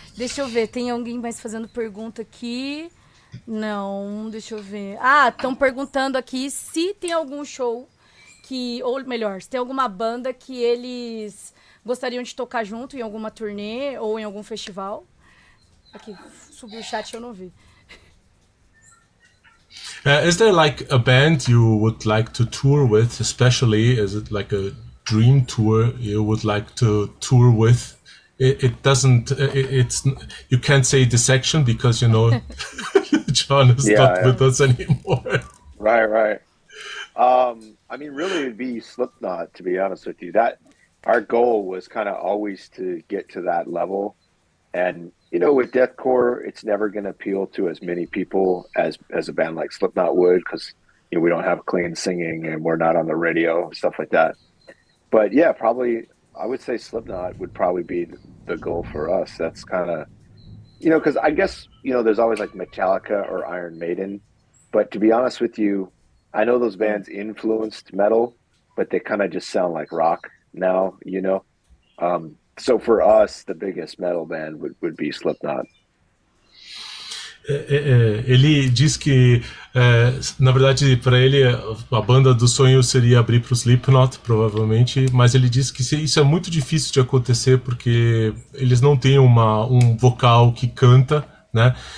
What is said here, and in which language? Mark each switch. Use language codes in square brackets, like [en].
[pt] Deixa eu ver, tem alguém mais fazendo pergunta aqui? Não, deixa eu ver. Ah, estão perguntando aqui se tem algum show que, ou melhor, se tem alguma banda que eles gostariam de tocar junto em alguma turnê ou em algum festival. Aqui, subiu o chat, eu não vi. [en] Is there like a band you would like to tour with, especially? Is it like a dream tour you would like to tour with? It doesn't. It's you can't say Dissection because John is not with us anymore. Right. I mean, really, it'd be Slipknot, to be honest with you. That our goal was kind of always to get to that level. And with deathcore, it's never going to appeal to as many people as a band like Slipknot would, because we don't have clean singing and we're not on the radio, stuff like that. But yeah, probably I would say Slipknot would probably be the goal for us. That's kind of because I guess there's always like Metallica or Iron Maiden, but to be honest with you, I know those bands influenced metal, but they kind of just sound like rock now. So for us, the biggest metal band would be Slipknot. [pt] Ele diz que, na verdade, para ele, a banda do sonho seria abrir para o Slipknot, provavelmente, mas ele diz que isso é muito difícil de acontecer porque eles não têm um vocal que canta, né?